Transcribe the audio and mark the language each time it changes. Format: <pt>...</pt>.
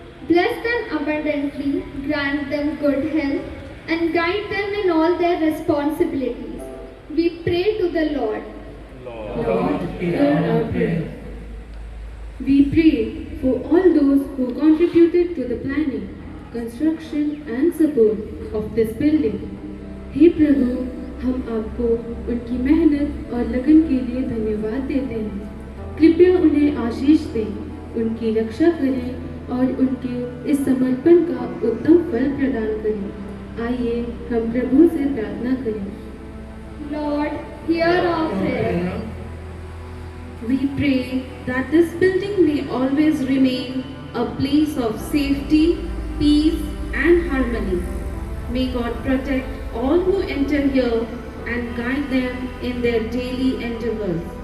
<en>Bless them abundantly, grant them good health, and guide them in all their responsibilities. We pray to the Lord. Lord, hear our prayer. We pray for all those who contributed to the planning, construction and support of this building.</en> <hi>हे प्रभु, हम आपको उनकी मेहनत और लगन के लिए धन्यवाद देते हैं। कृपया उन्हें आशीष दें, उनकी रक्षा करें और उनके इस समर्पण का उत्तम फल प्रदान करें। आइए हम प्रभु से प्रार्थना करें।</hi> <en>Lord, hear our prayer. We pray that this building may always remain a place of safety, peace, and harmony. May God protect all who enter here and guide them in their daily endeavors.</en>